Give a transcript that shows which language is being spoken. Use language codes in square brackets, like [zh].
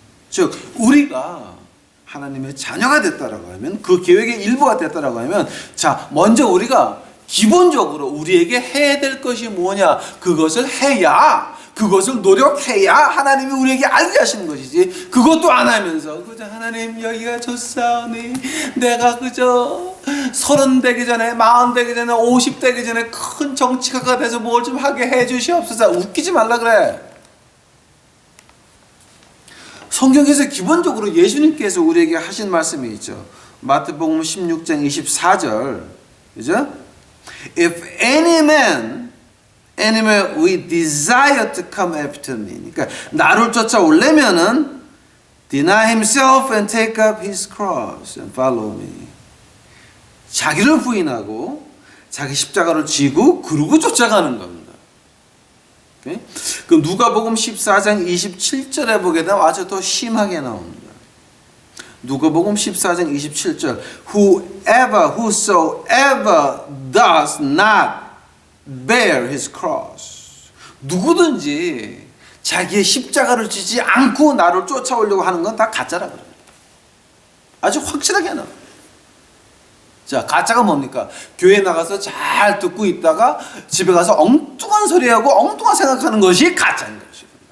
[ko] 즉 우리가 하나님의 자녀가 됐다라고 하면 그 계획의 일부가 됐다라고 하면 자 먼저 우리가 기본적으로 우리에게 해야 될 것이 뭐냐 그것을 해야 그것을 노력해야 하나님이 우리에게 알게 하시는 것이지 그것도 안 하면서 그저 하나님 여기가 좋사오니 내가 그저 30 되기 전에 40 되기 전에 50 되기 전에 큰 정치가가 돼서 뭘 좀 하게 해 주시옵소서. 웃기지 말라 그래. 성경에서 기본적으로 예수님께서 우리에게 하신 말씀이 있죠. 마태복음 16장 24절 그죠? [en] If any man we desire to come after me. [ko] 그러니까 나를 쫓아오려면은 [en] deny himself and take up his cross and follow me. [ko] 자기를 부인하고 자기 십자가를 지고 그러고 쫓아가는 겁니다. 오케이? 그 누가복음 14장 27절에 보게 되면 아주 더 심하게 나옵니다. 누가복음 14장 27절 [en] whosoever does not bear his cross. [ko] 누구든지 자기의 십자가를 지지 않고 나를 쫓아오려고 하는 건 다 가짜라 그래요. 아주 확실하게 나와요. 자, 가짜가 뭡니까? 교회 나가서 잘 듣고 있다가 집에 가서 엉뚱한 소리하고 엉뚱한 생각하는 것이 가짜인 것입니다.